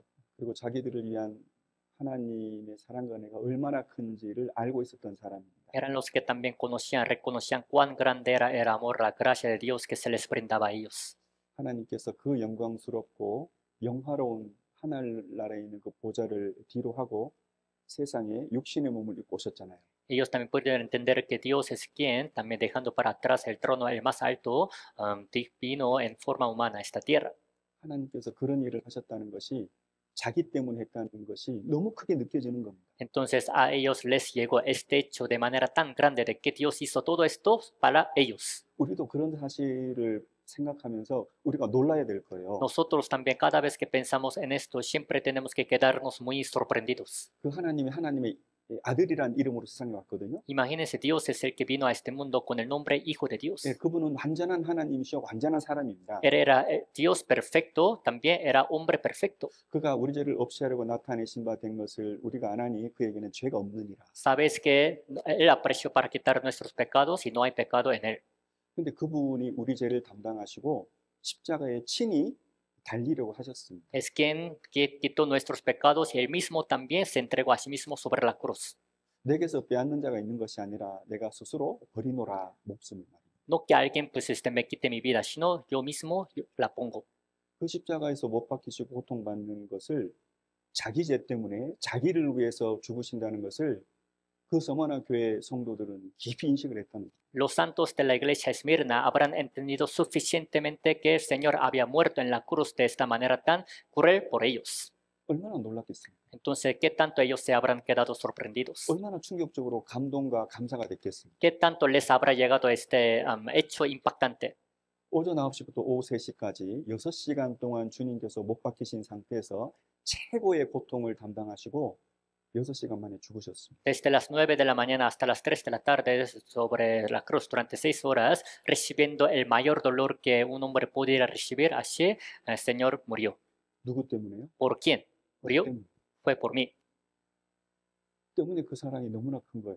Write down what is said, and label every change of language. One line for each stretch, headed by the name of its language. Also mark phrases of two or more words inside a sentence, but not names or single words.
Korean: 그리고 자기들을 위한 하나님의 사랑과 은혜가 얼마나 큰지를 알고 있었던 사람입니다.
Spanish: Eran los que también reconocían cuán grande era el amor, la gracia de Dios que se les brindaba a ellos.
Korean: 하나님께서 그 영광스럽고 영화로운 하늘나라에 있는 그 보좌를 뒤로 하고 세상에 육신의 몸을 입고 오셨잖아요.
Spanish: Ellos también pudieron entender que Dios es quien, también dejando para atrás el trono, el más alto, vino en forma humana a esta tierra.
Korean: 하나님께서 그런 일을 하셨다는 것이 자기 때문에 했다는 것이 너무 크게 느껴지는 겁니다.
Spanish: Entonces a ellos les llegó este hecho de manera tan grande de que Dios hizo todo esto para ellos.
Korean: 우리도 그런 사실을 생각하면서 우리가 놀라야 될 거예요.
Spanish: Nosotros también cada vez que pensamos en esto siempre tenemos que quedarnos muy sorprendidos.
Korean: 그 하나님이 하나님의 아들이란 이름으로 세상에 왔거든요.
Spanish: Imagínense, Dios es el que vino a este mundo con el nombre Hijo de Dios.
Korean: 그분은 완전한 하나님이시고 완전한 사람입니다.
Spanish: Él era Dios perfecto, también era hombre perfecto.
Korean: 그가 우리 죄를 없애하려고 나타내신 바 된 것을 우리가 안 하니 그에게는 죄가 없느니라.
Spanish: Sabes que Él apareció para quitar nuestros pecados y no hay pecado en Él.
Korean: 근데 그분이 우리 죄를 담당하시고 십자가에 친히 달리려고 하셨습니다.
Spanish: Es quien quitó nuestros pecados y Él mismo también se entregó a sí mismo sobre la cruz.
Korean: 내게서 빼앗는 자가 있는 것이 아니라 내가 스스로 버리노라 목숨을 말입니다.
Spanish: No que alguien pues me quite mi vida, sino yo mismo la pongo.
Korean: 그 십자가에서 못 박히시고 고통받는 것을 자기 죄 때문에 자기를 위해서 죽으신다는 것을 그 서머나 교회 성도들은 깊이 인식을 했다는 거예요.
Spanish: Los santos de la iglesia Esmirna habrán entendido suficientemente que el Señor había muerto en la cruz de esta manera tan cruel por ellos.
Korean: 얼마나 놀랐겠습니까?
Spanish: Entonces, ¿qué tanto ellos se habrán quedado sorprendidos?
Korean: 얼마나 충격적으로 감동과 감사가 됐겠습니까?
Spanish: ¿Qué tanto les habrá llegado este hecho impactante?
Korean: 오전 9시부터 오후 3시까지 6시간 동안 주님께서 못 박히신 상태에서 최고의 고통을 담당하시고 6시간 만에 죽으셨습니다.
Spanish: Desde las 9 de la mañana hasta las 3 de la tarde sobre la cruz durante 6 horas, recibiendo el mayor dolor que un hombre pudiera recibir, así el Señor murió.
Korean: 누구 때문에요?
Spanish: ¿Por quién? Murió,
Korean: 때문에.
Spanish: fue por mí.
Korean: 때문에 그 사랑이 너무나 큰 거예요.